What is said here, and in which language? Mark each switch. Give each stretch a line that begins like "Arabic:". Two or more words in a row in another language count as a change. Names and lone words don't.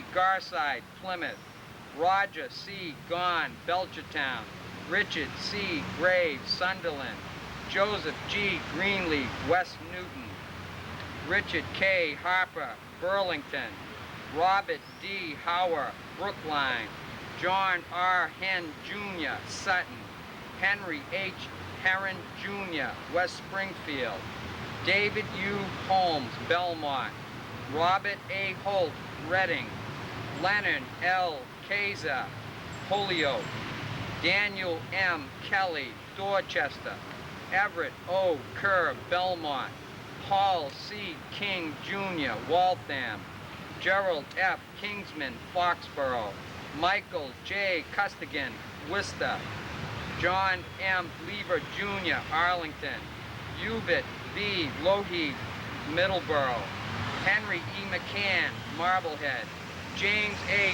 English: Garside, Plymouth. Roger C. Gahn, Belchertown. Richard C. Graves, Sunderland. Joseph G. Greenleaf, West Newton. Richard K. Harper, Burlington. Robert D. Hauer, Brookline. John R. Henn, Jr., Sutton. Henry H. Herron, Jr., West Springfield. David U. Holmes, Belmont. Robert A. Holt, Reading. Leonard L. Kaiser, Holyoke. Daniel M. Kelly, Dorchester. Everett O. Kerr, Belmont. Paul C. King, Jr., Waltham. Gerald F. Kingsman, Foxborough. Michael J. Costigan, Worcester. John M. Lever, Jr., Arlington. Hubert B. Lougheed, Middleborough. Henry E. McCann, Marblehead. James A.